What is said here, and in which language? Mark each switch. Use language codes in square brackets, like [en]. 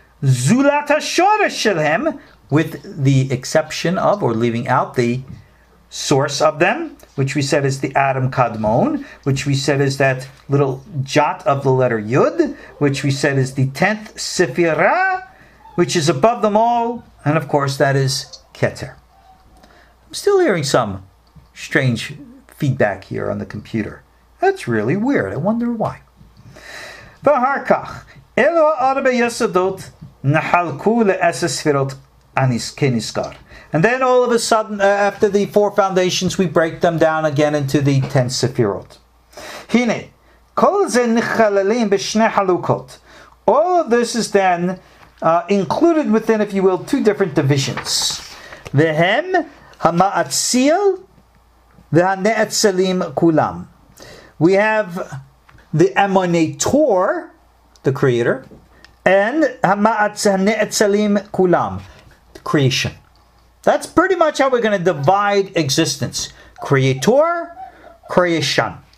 [he] Zulat ha'shoresh shelhem, [en] with the exception of, or leaving out, the source of them, which we said is the Adam Kadmon, which we said is that little jot of the letter Yud, which we said is the 10th Sefirah, which is above them all, and of course that is Keter. I'm still hearing some strange feedback here on the computer. That's really weird. I wonder why. [he] ואחר כך, אלו הארבע יסודות נחלקו לעשר ספירות כנזכר. [en] And then all of a sudden, after the 4 foundations, we break them down again into the 10 sefirot. [he] הנה, כל זה נכללים בשני חלוקות. [en] All of this is then included within, if you will, 2 different divisions. [he] והם המאציל והנאצלים כולם. [en] We have the emanator, the creator, and [he] hanetzalim kulam, [en] creation. That's pretty much how we're going to divide existence. Creator, creation.